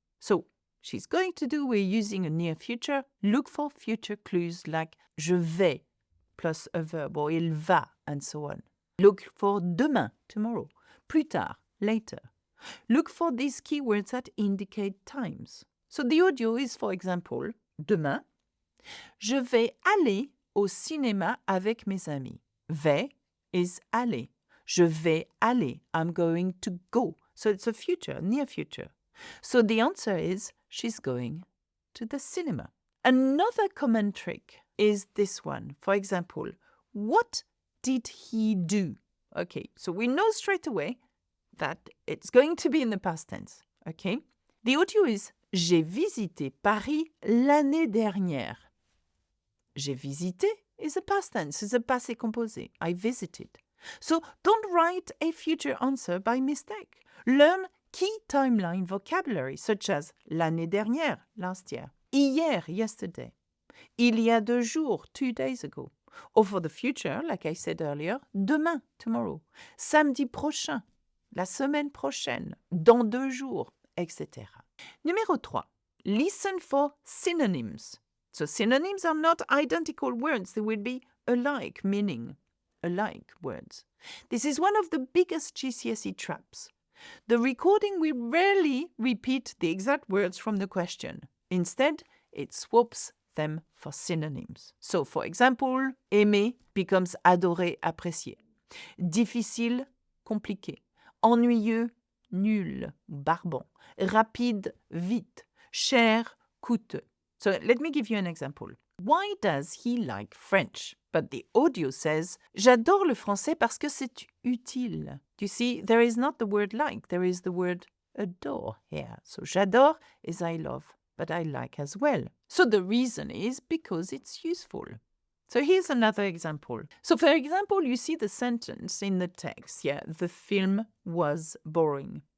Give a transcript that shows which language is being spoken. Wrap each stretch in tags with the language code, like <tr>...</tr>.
<en>So, she's going to do, we're using a near future. Look for future clues like</en> <fr>je vais</fr> <en>plus a verb, or il va, and so on. Look for demain, tomorrow, plus tard, later. Look for these keywords that indicate times. So the audio is, for example,</en> <fr>demain, je vais aller au cinéma avec mes amis. Vais is aller. Je vais aller.</fr> <en>I'm going to go. So it's a future, near future. So the answer is she's going to the cinema. Another common trick is this one. For example, what did he do? Okay, so we know straight away that it's going to be in the past tense. Okay, the audio is</en> <fr>j'ai visité Paris l'année dernière. J'ai visité</fr> <en>is a past tense, is a passé composé. I visited. So don't write a future answer by mistake. Learn key timeline vocabulary such as l'année dernière, last year, hier, yesterday,</en> <fr>il y a 2 jours,</fr> <en>2 days ago. Or for the future, like I said earlier, demain, tomorrow,</en> <fr>samedi prochain, la semaine prochaine,</fr> <en>dans 2 jours, etc. Numéro 3, listen for synonyms. So synonyms are not identical words, they will be alike, meaning alike words. This is one of the biggest GCSE traps. The recording will rarely repeat the exact words from the question. Instead, it swaps them for synonyms. So, for example, aimer becomes adorer, apprécier.</en> <fr>Difficile, compliqué. Ennuyeux, nul, barbant. Rapide, vite. Cher, coûteux.</fr> <en>So, let me give you an example. Why does he like French? But the audio says,</en> <fr>j'adore le français parce que c'est utile.</fr> <en>You see, there is not the word like, there is the word adore here. So, j'adore is I love, but I like as well. So the reason is because it's useful. So here's another example. So for example, you see the sentence in the text. Yeah, the film was boring.</en>